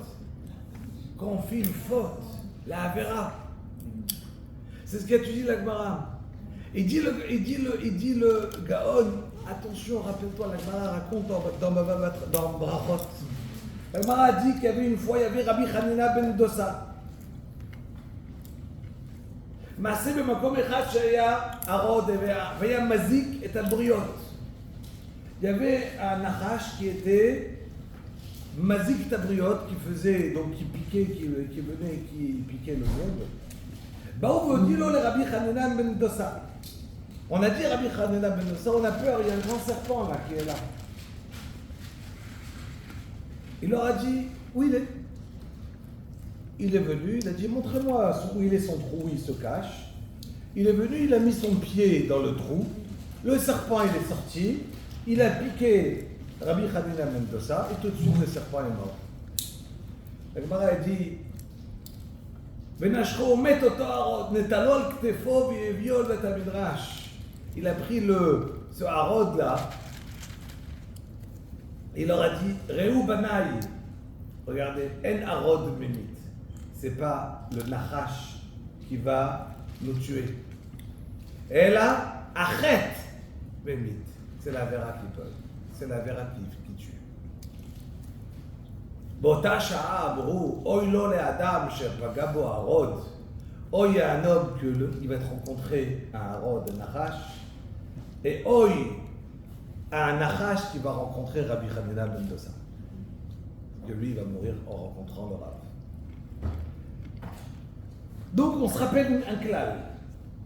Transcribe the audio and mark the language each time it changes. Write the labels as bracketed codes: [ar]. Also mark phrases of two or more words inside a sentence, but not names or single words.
[fr] Quand on fait une faute, la avera. C'est ce qu'a dit la Gemara. Il dit le Gaon, attention, rappelle-toi, la Gemara raconte dans Brachot. La Gemara a dit qu'il y avait une fois, il y avait Rabbi Hanina ben Dosa. [he] מעשה במקום אחד שהיה הרוד והיה מזיק את הבריות. [fr] Il y avait un nachash qui était [he] מזיק את הבריות, [fr] qui faisait, donc qui piquait, qui venait, qui piquait le monde. [he] באו והודיעו לו לרבי חנינא בן דוסה. [fr] On a dit Rabbi Hanina ben Dosa, on a peur, il y a un grand serpent là qui est là. Il leur a dit où il est. Il est venu, il a dit montrez-moi où il est son trou, où il se cache. Il est venu, il a mis son pied dans le trou. Le serpent il est sorti, il a piqué Rabbi Hanina ben Dosa et tout de suite le serpent est mort. La Gemara a dit [he] בנשכו מת אותו ערוד נטלו על כתפו והביאו בית מדרש. [fr] Il a pris ce harod là. Il leur a dit [he] ראו בניי. [fr] Regardez, [he] אין ערוד ממית. [fr] C'est pas le nachash qui va nous tuer. Et là, [he] החטא ממית. [fr] C'est la vera qui peut. C'est la vera qui tue. [he] באותה שעה אמרו, אוי לא לאדם שפגע בו הרוד, [fr] אוי à un homme qui va être rencontré à un rod, un nachash, et oi à un nachash qui va rencontrer Rabbi Hanina ben Dosa. Que lui, il va mourir en rencontrant le Rav. Donc on se rappelle un klal.